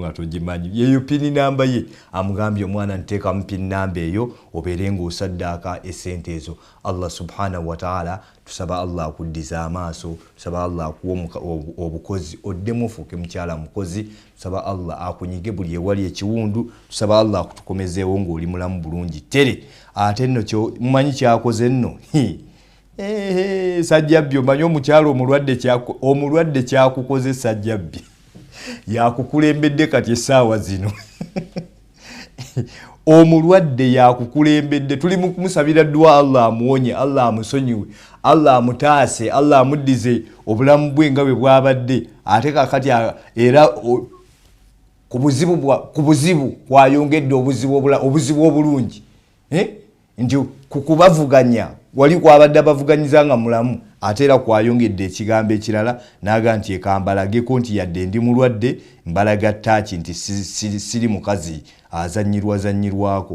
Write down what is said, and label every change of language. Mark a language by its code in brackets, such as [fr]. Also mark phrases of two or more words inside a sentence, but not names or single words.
[lg] nga togimanyi yeyo pini namba ye amugambye omwana nteekamu pini namba eyo obeere ng'osaddaaka essente ezo [ar] الله سبحانه وتعالى [lg] tusaba Allah akuddiza amaaso tusaba Allah akuwa obukozi oddemu ofuuke mukyala mukozi tusaba Allah akunyige buli ewali ekiwundu tusaba Allah akutukomezeewo ng'oli mulamu bulungi tere ate nno mumanyi kyakoze nno Sajjabbi omanyi omukyalo omulwadde kyakukoze Sajjabbi yakukulembedde kati essaawa zino omulwadde yakukulembedde tuli mu kumusabira dua Allah amuwonye Allah amusonyiwe Allah amutaase Allah amuddize obulamu bwe nga bwe bwabadde ate kakati era ku buzibu kwayongedde obuzibu obulungi nti kukubavuganya wali kwabadde bavuganyiza nga mulamu ate era kwayongedde ekigambo ekirala naga nti ekambalageko nti yadde ndi mulwadde mbalaga ttaki nti siri mukazi azanyirwako.